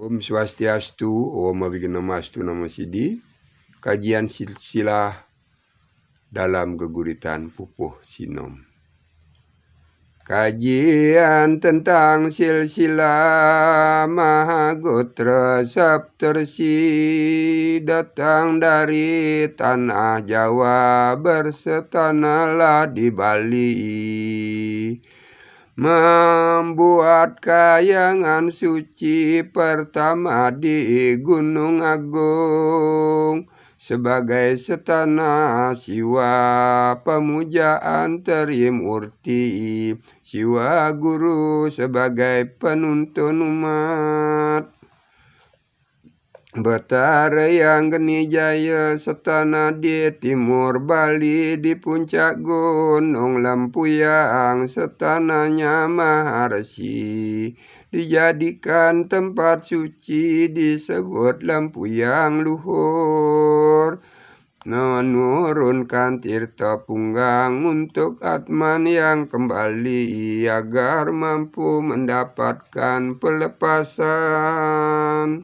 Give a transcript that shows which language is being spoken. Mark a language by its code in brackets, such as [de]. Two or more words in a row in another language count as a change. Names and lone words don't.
[sa] Om Swastiastu, Om Abhijnamastu Namo Siddhi. [id] Kajian silsilah dalam geguritan pupuh sinom. Kajian tentang silsilah Mahagotra Saptarsi datang dari tanah Jawa, bersetanalah di Bali. Membuat kayangan suci pertama di Gunung Agung sebagai setana Siwa pemujaan Trimurti, Siwa Guru sebagai penuntun umat. Betara yang geni jaya setana di timur Bali, di puncak gunung Lempuyang setananya Maharsi, dijadikan tempat suci disebut Lempuyang Luhur. Menurunkan tirta punggang untuk Atman yang kembali agar mampu mendapatkan pelepasan.